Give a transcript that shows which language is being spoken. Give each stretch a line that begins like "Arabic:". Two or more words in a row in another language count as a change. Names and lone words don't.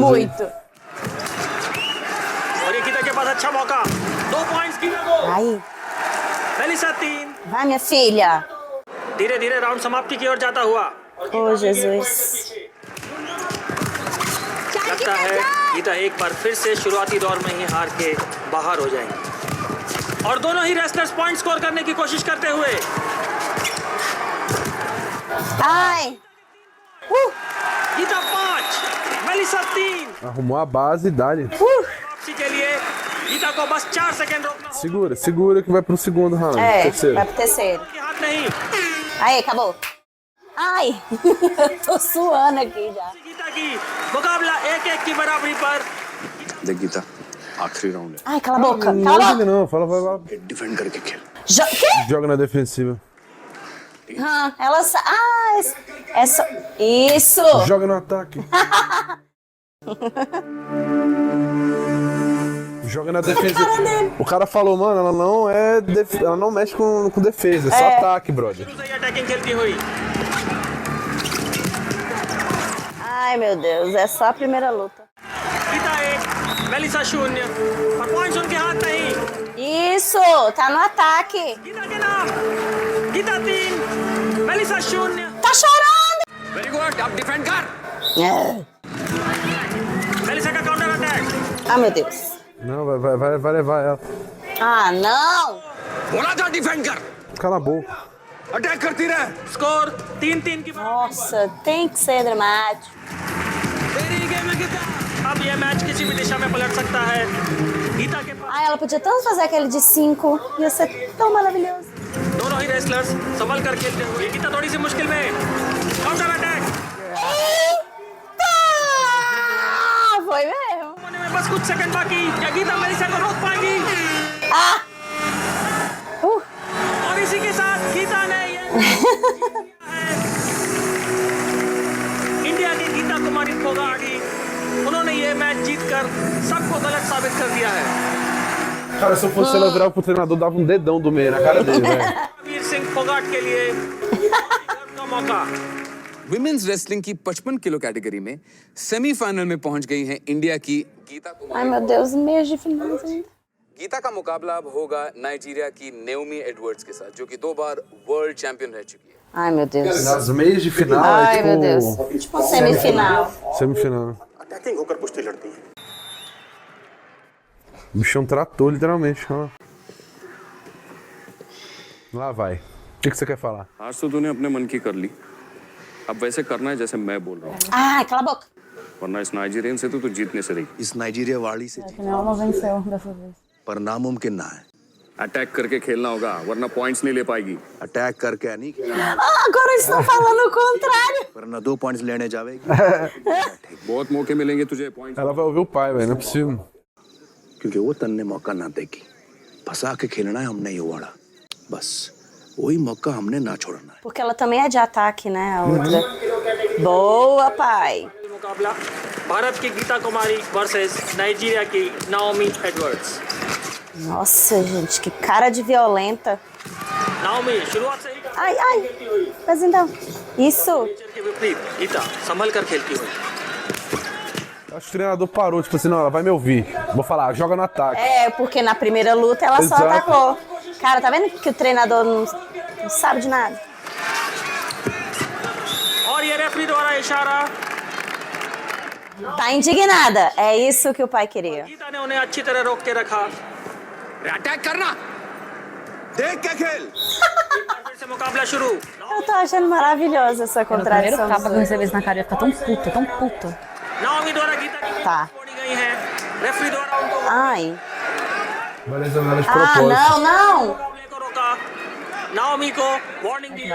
Portuguese: Muito.
Hindi: और ये गीता के पास अच्छा मौका 2 पॉइंट्स गीता को
Portuguese: Ai,
Hindi: मेलिसा 3
Portuguese: vai, minha filha.
Hindi: धीरे धीरे राउंड समाप्ति की ओर जाता हुआ
English: Oh, Jesus.
Hindi: लगता है गीता एक बार फिर से शुरुआती दौर में ही हार के बाहर हो जाएंगी और दोनों ही रेसलर्स
English: point score
Hindi: करने की कोशिश करते हुए
Portuguese: Ai.
Hindi: गीता 5 मेलिसा 3
Portuguese: Arrumou a base e dá-lhe.
Hindi: वापसी के लिए गीता को बस 4 सेकंड रोकना
Portuguese: Segura, segura que vai pro segundo round. É, Terceiro. vai pro terceiro.
Hindi: होगा हाथ नहीं
Portuguese: Aí, acabou. Ai, tô suando aqui já.
Hindi: गीता की मुकाबला 1-1 की बराबरी पर देख गीता आखिरी राउंड है
Portuguese: Ai, cala a boca. Não Cala a liga boca. não, fala, vai lá.
Hindi: डिफेंड करके खेल
Portuguese: Quê? Joga na defensiva. Ela essa. Isso. Joga no ataque. Joga na defesa. O cara falou, mano, ela não é. Ela não mexe com defesa, é só ataque, brother.
Hindi: अटैकिंग खेलती हुई
Portuguese: Ai, meu Deus, é só a primeira luta.
Hindi: गीता 1 मेलिसा 0 और पॉइंट्स उनके हाथ नहीं
Portuguese: Isso, tá no ataque.
Hindi: गीता के नाम गीता 3 मेलिसा 0
Portuguese: Tá chorando.
English: very good
Hindi: अब डिफेंड कर मेलिसा का
English: counter attack
Portuguese: Ah, meu Deus. Não, vai levar ela. Ah, não.
Hindi: बोला था डिफेंड कर
Portuguese: Cala a boca.
Hindi: अटैक करती रहे स्कोर 3-3 की
Portuguese: Nossa, tem que ser dramático.
Hindi: अब यह मैच किसी भी दिशा में पलट सकता है गीता के पास
Portuguese: Ai, ela podia tanto fazer aquele de 5. Ia ser tão maravilhoso.
Hindi: दोनों दोनों ही रेसलर्स संभल कर खेलते हुए गीता थोड़ी सी मुश्किल में
English: counter attack
Portuguese: Foi mesmo.
Hindi: होने में बस कुछ सेकंड बाकी क्या गीता मेलिसा को रोक पाएगी और इसी के साथ गीता ने इंडिया की गीता कुमारी फोगाटी उन्होंने ये मैच जीतकर सबको गलत साबित कर दिया है
Portuguese: Cara, se eu fosse ela virar pro treinador, dava um dedão do meio na cara dele, velho.
Hindi: वीर सिंह फोगाट के लिए का मौका
English: women's wrestling
Hindi: की 55 किलो कैटेगरी में सेमीफाइनल में पहुंच गई हैं इंडिया की गीता
Portuguese: Ai, meu Deus, meias de finais ainda.
Hindi: गीता का मुकाबला अब होगा नाइजीरिया की नेओमी एडवर्ड्स के साथ, जो कि 2 बार वर्ल्ड चैंपियन रह चुकी है।
Portuguese: Ai, meu Deus. Nas meias de final Ai, é tipo... meu Deus. Tipo semifinal. Semifinal.
Hindi: अटैकिंग होकर कुश्ती लड़ती है।
Portuguese: O bichão tratou, literalmente. Ó. Lá vai. O que você quer falar?
Hindi: आज तो तूने अपने मन की कर ली, अब वैसे करना है जैसे मैं बोल रहा हूँ,
Portuguese: Ai, cala a boca.
Hindi: वरना इस नाइजीरियन से तो तू जीतने से रही। इस नाइजीरिया वाली से
Portuguese: Ela não venceu dessa vez.
Hindi: पर नामुमकिन ना है। अटैक करके खेलना होगा, वरना पॉइंट्स नहीं ले पाएगी। अटैक करके नहीं खेलना,
Portuguese: Ah, agora eles estão falando o contrário.
Hindi: वरना 2 पॉइंट्स लेने जावेगी। बहुत मौके मिलेंगे तुझे पॉइंट्स।
Portuguese: Ela vai ouvir o pai, velho. Não é possível.
Hindi: क्योंकि वो तन्ने मौका ना देगी। फंसा के खेलना है हमने ये वाला, बस वही मौका हमने ना छोड़ना है।
Portuguese: Porque ela também é de ataque, né? A outra. Boa, pai.
Hindi: मुकाबला भारत की गीता कुमारी वर्सेस नाइजीरिया की नाओमी एडवर्ड्स
Portuguese: Nossa, gente, que cara de violenta.
Hindi: नाओमी शुरुआत से ही
Portuguese: Ai, ai. Mas então. Isso.
Hindi: के विपरीत गीता संभल कर खेलती हुई
Portuguese: Acho que o treinador parou, tipo assim, não, ela vai me ouvir. Vou falar, joga no ataque. É, porque na primeira luta ela só Exato. atacou. Cara, tá vendo que o treinador não sabe de nada?
Hindi: और ये रेफरी द्वारा इशारा
Portuguese: Tá indignada. É isso que o pai queria.
Hindi: गीता ने उन्हें अच्छी तरह रोक के रखा अटैक करना, देख के खेल। फिर से मुकाबला शुरू
Portuguese: Eu tô achando maravilhosa essa O primeiro contradição. tapa que eu recebi isso na cara, eu ia ficar tão puta, tão puta.
Hindi: नाओमी द्वारा गीता की
Portuguese: Tá.
Hindi: छोड़ी गई है रेफरी द्वारा उनको
Portuguese: Ai. Vai lesionar ela de Ah, propósito. não, não.
Hindi: मुकाबले को रोका नाओमी को वार्निंग दी